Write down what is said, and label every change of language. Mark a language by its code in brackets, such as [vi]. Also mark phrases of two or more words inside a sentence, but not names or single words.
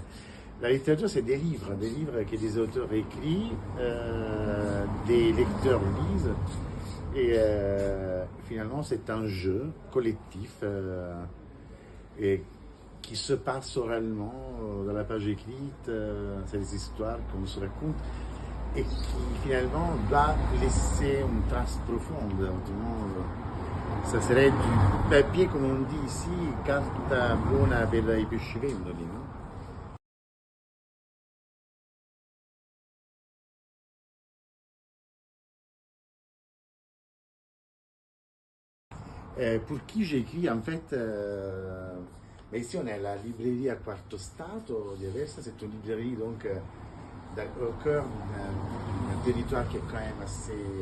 [fr] La littérature, c'est des livres que des auteurs écrivent, des lecteurs lisent, et finalement, c'est un jeu collectif et qui se passe oralement dans la page écrite, c'est des histoires qu'on se raconte et qui finalement doit laisser une trace profonde. Ça serait du papier, comme on dit ici, [it] carta buona per i pescivendoli, no? [fr] Pour qui j'écris, en fait, mais ici on est à la librairie à Quarto Stato di Aversa, c'est une librairie donc au cœur d'un territoire qui est quand même assez